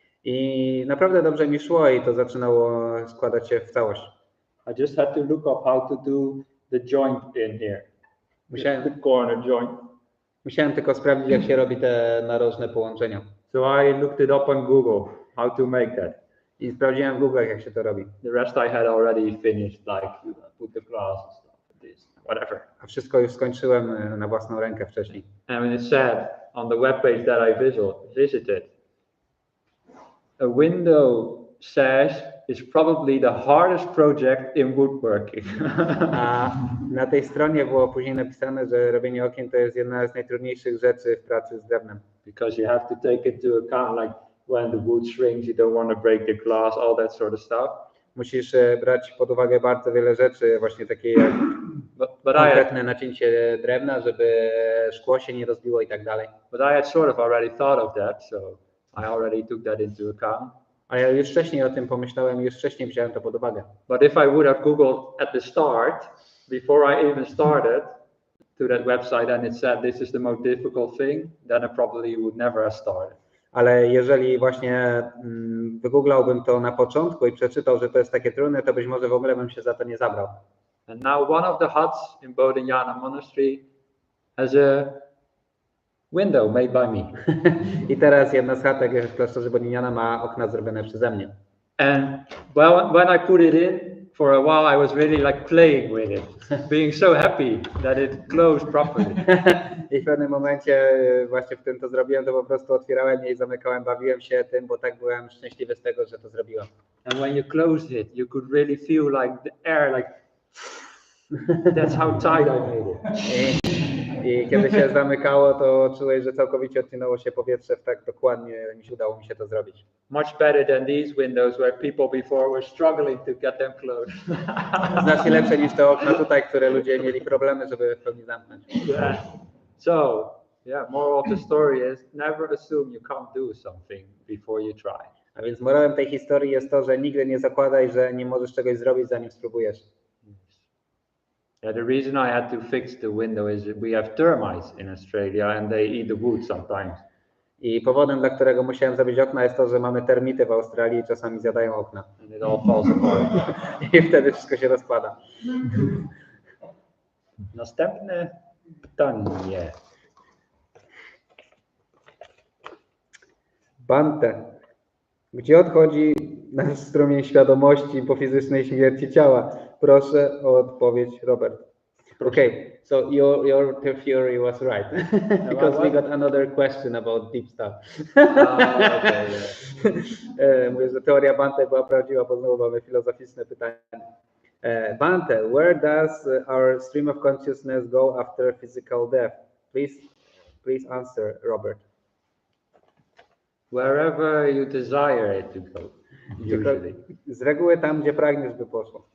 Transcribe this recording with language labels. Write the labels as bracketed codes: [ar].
[pl] I naprawdę dobrze mi szło i to zaczynało składać się w całość. [en] I just had to look up how to do the joint in here. The corner joint. [pl] Musiałem tylko sprawdzić, jak się robi te narożne połączenia. [en] So I looked it up on Google, how to make that. [pl] I sprawdziłem w Google, jak się to robi. [en] The rest I had already finished, like put the glass and stuff, this, whatever. [pl] A wszystko już skończyłem na własną rękę wcześniej. [en] And when it said on the webpage that I visited, a window sash is probably the hardest project in woodworking. [pl] A na tej stronie było później napisane, że robienie okien to jest jedna z najtrudniejszych rzeczy w pracy z drewnem. [en] Because you have to take into account, like when the wood shrinks, you don't want to break the glass, all that sort of stuff. [pl] Musisz brać pod uwagę bardzo wiele rzeczy, właśnie takie jak konkretne nacięcie drewna, żeby szkło się nie rozbiło i tak dalej. [en] But I had sort of already thought of that, so I already took that into account. [pl] A ja już wcześniej o tym pomyślałem, już wcześniej wziąłem to pod uwagę. [en] But if I would have Googled at the start, before I even started to that website and it said this is the most difficult thing, then I probably would never have started. [pl] Ale jeżeli właśnie wygooglałbym to na początku i przeczytał, że to jest takie trudne, to być może w ogóle bym się za to nie zabrał. [en] And now one of the huts in Bodhinyana Monastery has a window made by me. [pl] I teraz jedna z chatek w klasztorze Bodhinyana ma okna zrobione przeze mnie. [en] And when I put it in, for a while I was really like playing with it, being so happy that it closed properly. [pl] I w pewnym momencie właśnie w którym to zrobiłem, to po prostu otwierałem je i zamykałem, bawiłem się tym, bo tak byłem szczęśliwy z tego, że to zrobiłem. [en] And when you closed it, you could really feel like the air, like that's how tight I made it. [pl] I kiedy się zamykało, to czułeś, że całkowicie odcinało się powietrze, tak dokładnie udało mi się to zrobić. [en] Much better than these windows where people before were struggling to get them closed. [pl] Znacznie lepsze niż te okna tutaj, które ludzie mieli problemy, żeby w pełni zamknąć. [en] Yeah. So, moral of the story is never assume you can't do something before you try. [pl] A więc morałem tej historii jest to, że nigdy nie zakładaj, że nie możesz czegoś zrobić, zanim spróbujesz. [en] Yeah, the reason I had to fix the window is that we have termites in Australia and they eat the wood sometimes. [pl] I powodem, dla którego musiałem zrobić okna, jest to, że mamy termity w Australii i czasami zjadają okna. [en] And it all falls apart. [pl] I wtedy wszystko się rozpada. Następne pytanie. Bhante, gdzie odchodzi nasz strumień świadomości po fizycznej śmierci ciała? Proszę o odpowiedź, Robert. [en] Okay, so your theory was right. Because we got another question about deep stuff. Okay, yeah. [pl] Mówię, że teoria Bhante była prawdziwa, bo znowu mamy filozoficzne pytanie. [en] Bhante, where does our stream of consciousness go after physical death? Please answer, Robert. Wherever you desire it to go. Usually. [pl] Z reguły tam, gdzie pragniesz, by poszło.